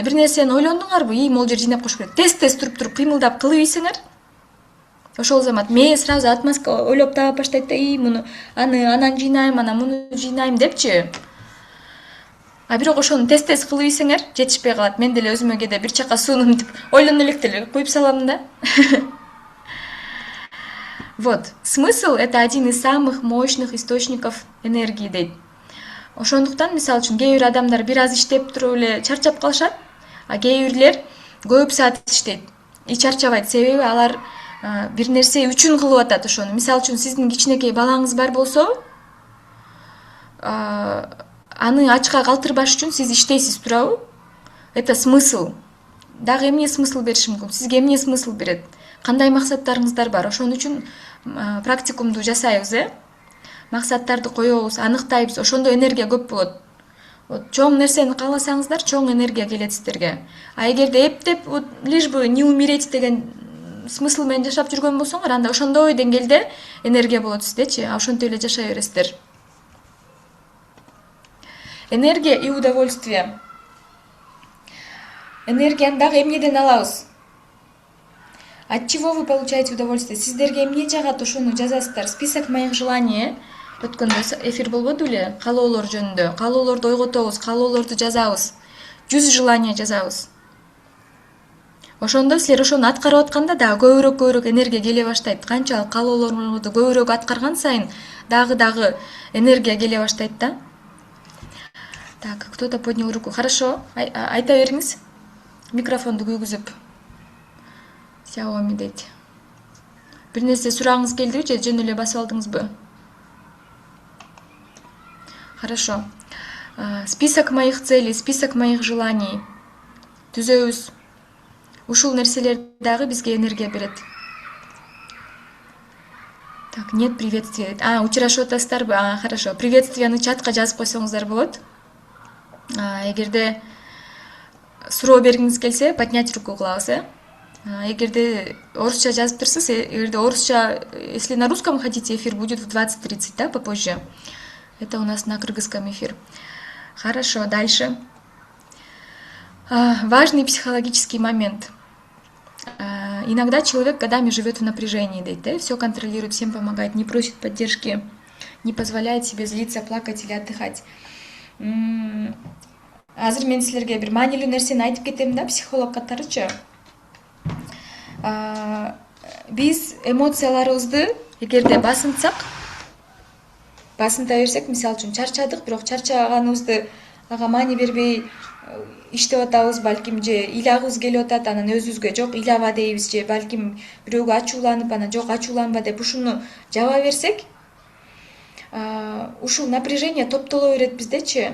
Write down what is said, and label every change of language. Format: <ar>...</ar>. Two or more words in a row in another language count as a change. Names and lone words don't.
<ky>Бир нерсени ойлондуңарбы? Могул жер жыйнап коюш керек. Тез-тез туруп кыймылдап кылып ийсеңер, ошол замат мээ</ky> <ru>сразу отмазка</ru> <ky>ойлоп таап баштайт да, муну анан жыйнайм, анан муну жыйнайм депчи. Бирок ошону тез-тез кылып ийсеңер, жетишпей калат. Мен деле өзүмө кээде бир чака сууну мынтип ойлоно элек деле куюп салам да.</ky> <ru>Вот, смысл — это один из самых мощных источников энергии дейт.</ru> <ky>Ошондуктан, мисалы үчүн, кээ бир адамдар бир аз иштеп туруп эле чарчап калышат, кээ бирлер көп саат иштейт и чарчабайт. Себеби алар бир нерсе үчүн кылып атат ошону. Мисалы үчүн, сиздин кичинекей балаңыз бар болсо, аны ачка калтырбаш үчүн сиз иштейсиз, туурабы?</ky> <ru>Это смысл.</ru> <ky>Дагы эмне смысл бериши мүмкүн? Сизге эмне смысл берет? Кандай максаттарыңыздар бар? Ошон үчүн практикумду жасайбыз, максаттарды коебуз, аныктайбыз. Ошондо энергия көп болот. Чоң нерсени кааласаңыздар, чоң энергия келет сиздерге. Эгерде эптеп</ky> <ru>лишь бы не умереть</ru> <ky>деген смысл менен жашап жүргөн болсоңор, анда ошондой деңгээлде энергия болот сиздечи, ошентип эле жашай бересиздер.</ky> <ru>Энергия и удовольствие.</ru> <ky>Энергияны дагы эмнеден алабыз?</ky> <ru>От чего вы получаете удовольствие?</ru> <ky>Сиздерге эмне жагат, ошону жазасыздар.</ky> <ru>Список моих желаний.</ru> <ky>Өткөндө эфир болбоду эле? Каалоолор жөнүндө. Каалоолорду ойготобуз, каалоолорду жазабыз. 100 желания жазабыз. Ошондо силер ошону аткарып атканда дагы көбүрөөк энергия келе баштайт. Канчалык каалоолоруңузду көбүрөөк аткарган сайын дагы энергия келе баштайт да.</ky> <ru>Так, кто-то поднял руку. Хорошо,</ru> <ky>айта бериңиз. Микрофонду күйгүзүп. Xiaomi дейт. Бир нерсе сурагыңыз келдиби же жөн эле басып алдыңызбы?</ky> <ru>Хорошо. Список моих целей, список моих желаний.</ru> <ky>Түзөбүз. Ушул нерселер дагы бизге энергия берет.</ky> <ru>Так, нет приветствия.</ru> <ky>Учурашып атасыздарбы? Хорошо. Приветствияны чатка жазып койсоңуздар болот. Эгерде суроо бергиңиз келсе,</ky> <ru>поднять руку</ru> <ky>кылабыз, Эгерде орусча жазып турсуз, эгерде орусча,</ky> <ru>если на русском хотите, эфир будет в 20:30, да, попозже. Это у нас на кыргызском эфир. Хорошо, дальше. Важный психологический момент. Иногда человек годами живет в напряжении, да, все контролирует, всем помогает, не просит поддержки, не позволяет себе злиться, плакать или отдыхать.</ru> <ky>Азыр мен силерге бир маанилүү нерсени айтып кетем да, психолог катарычы. Биз эмоцияларыбызды эгерде басынтсак, басынта берсек, мисалы үчүн чарчадык, бирок чарчаганыбызды ага маани бербей иштеп атабыз, балким, же ыйлагыбыз келип атат, анан өзүбүзгө жок ыйлаба дейбиз, же балким бирөөгө ачууланып, анан жок ачууланба деп ушуну жаба берсек, ушул напряжение топтоло берет биздечи.</ky>